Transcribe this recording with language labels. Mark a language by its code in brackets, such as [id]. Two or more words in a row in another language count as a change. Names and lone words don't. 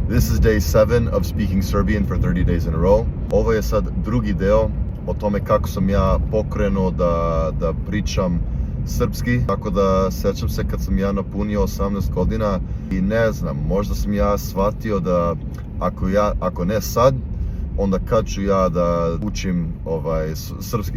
[en] This is day 7 of speaking Serbian for 30 days in a row. [sr] Ovo je sad drugi deo o tome kako sam ja pokrenuo da pričam srpski. Tako da sećam se kad sam ja napunio 18 godina i ne znam, možda sam ja shvatio da ako ne sad, onda kad ću ja da učim srpski.